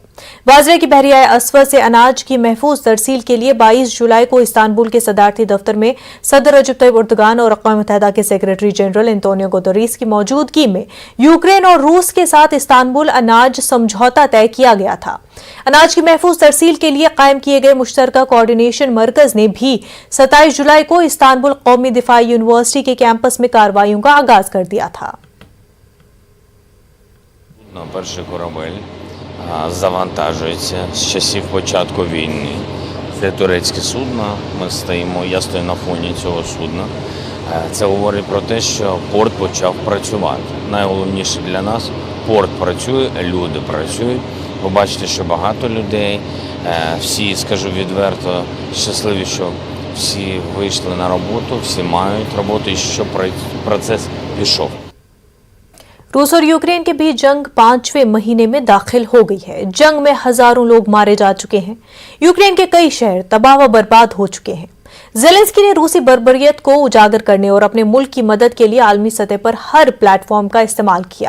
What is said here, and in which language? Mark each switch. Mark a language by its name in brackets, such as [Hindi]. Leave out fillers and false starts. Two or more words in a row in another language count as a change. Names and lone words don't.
[Urdu] باجرے کی بحریہ اسود سے اناج کی محفوظ ترسیل کے لیے 22 جولائی کو استنبول کے صدارتی دفتر میں صدر رجب طیب اردوان اور اقوام متحدہ کے [English] secretary general [Urdu] انتونیو گوتریس کی موجودگی میں یوکرین اور روس کے ساتھ استنبول اناج سمجھوتہ طے کیا گیا تھا. اناج کی محفوظ ترسیل کے لیے قائم کیے گئے مشترکہ کوآرڈینیشن مرکز نے بھی 27 جولائی کو استنبول قومی دفاعی یونیورسٹی کے کیمپس میں کارروائیوں کا آغاز کر دیا تھا. [Ukrainian] Перший корабель завантажується з часів початку війни. Це турецьке судно. Я стою на фоні цього судна. Це говорить про те, що порт почав працювати. Найголовніше для нас – порт працює, люди працюють. Ви бачите, що багато людей. Всі, скажу відверто, щасливі, що всі вийшли на роботу, всі мають роботу і що процес пішов. [Urdu] روس اور یوکرین کے بیچ جنگ 5ویں مہینے میں داخل ہو گئی ہے. جنگ میں ہزاروں لوگ مارے جا چکے ہیں۔ یوکرین کے کئی شہر تباہ و برباد ہو چکے ہیں. زیلنسکی نے روسی بربریت کو اجاگر کرنے اور اپنے ملک کی مدد کے لیے عالمی سطح پر ہر پلیٹ فارم کا استعمال کیا.